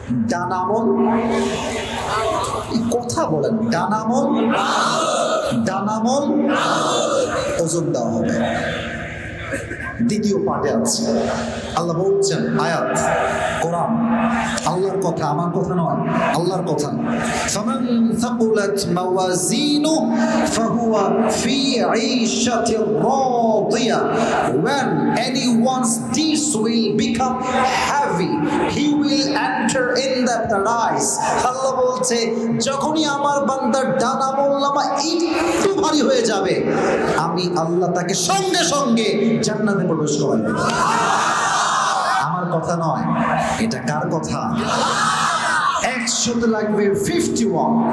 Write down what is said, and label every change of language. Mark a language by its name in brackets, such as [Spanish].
[Bangla] ডান আমল, কথা বলেন, ডান আমল ওজন দেওয়া হবে। দ্বিতীয় পার্টে আছে। আল্লাহ বলছেন আয়াত, কোরআন আল্লাহর কথা, আমার কথা নয়, আল্লাহর কথা। [Arabic] ফামান থাকুলাত মাওয়াজিনু ফাহুয়া ফি ঈশাতির রাদিয়া, [English] when anyone's deeds will become heavy he will enter in the paradise। [Bangla] আল্লাহ বলছে যখনই আমার বান্দার ডান আমলনামা একটু ভারী হয়ে যাবে, আমি আল্লাহ তাকে সঙ্গে সঙ্গে জান্নাতে প্রবেশ করাই দেব। আমার কথা নয়, এটা কার কথা? 100 লাগবে 51।